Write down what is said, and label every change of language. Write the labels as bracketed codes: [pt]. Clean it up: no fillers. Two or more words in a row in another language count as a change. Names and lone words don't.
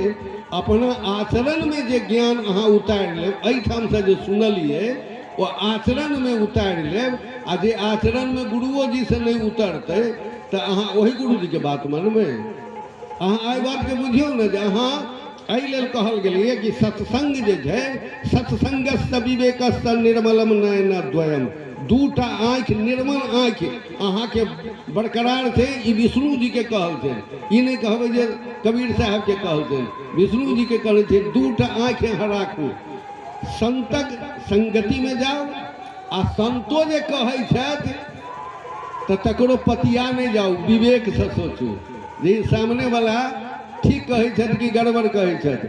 [mai] अपना आचरण में जे ज्ञान अहाँ उतारि लेब, एहिठाम से जे सुनलिए वो आचरण में उतारि लेब, आ जे आचरण में गुरुओ जी से नहीं उतरतै तऽ अहाँ वही गुरुजी के बात मानबै। अहाँ एहि बात के बुझियौ ने जे अहाँ एहि लेल कहल गेलिए कि सत्संग जे छै, [sa] सत्संगस्य विवेकस्य निर्मलम नयन द्वयम। [mai] दूटा आँखि निर्मल आँखि अहाँके बरकरार छै, ई विष्णु जी के कहल छै, ई नहीं कहबै जे कबीर साहब के कहल छै, विष्णु जी के कहल छै। दूटा आँखि अहाँ राखू, संतक संगति में जाओ, आ संतो जे कहै छथि तऽ तकरो पतिया नहीं जाओ, विवेक से सोचू जे सामने वाला ठीक कहै छथि कि गड़बड़ कहै छथि।